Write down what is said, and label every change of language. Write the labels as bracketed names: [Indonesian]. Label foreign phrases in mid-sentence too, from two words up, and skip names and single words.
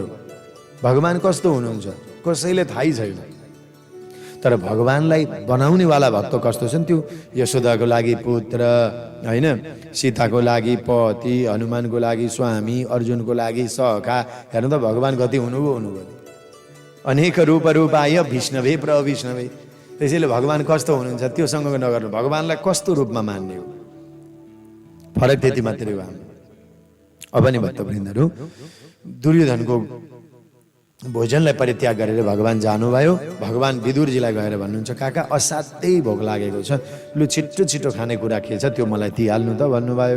[Nepali] भगवान कस्तो हुनुहुन्छ कसैले थाहै छैन, तर भगवानलाई बनाउनेवाला भक्त कस्तो छन्? त्यो यशोदाको लागि पुत्र होइन, सीताको लागि पति, हनुमानको लागि स्वामी, अर्जुनको लागि सखा। हेर्नु त भगवान कति हुनुभयो। [Sanskrit] अनेक रूपाय विष्णवे प्रविष्णवे। [Nepali] त्यसैले भगवान कस्तो हुनुहुन्छ त्योसँग नगर्नु, भगवानलाई कस्तो रूपमा मान्ने हो, फरक त्यति मात्रै हो। अब नि भक्तवृन्दहरू, दुर्योधनको भोजनलाई परित्याग गरेर भगवान जानुभयो। भगवान विदुरजीलाई गएर भन्नुहुन्छ, काका असाध्यै भोक लागेको छ, लु छिटो खानेकुरा के छ त्यो मलाई दिइहाल्नु त भन्नुभयो।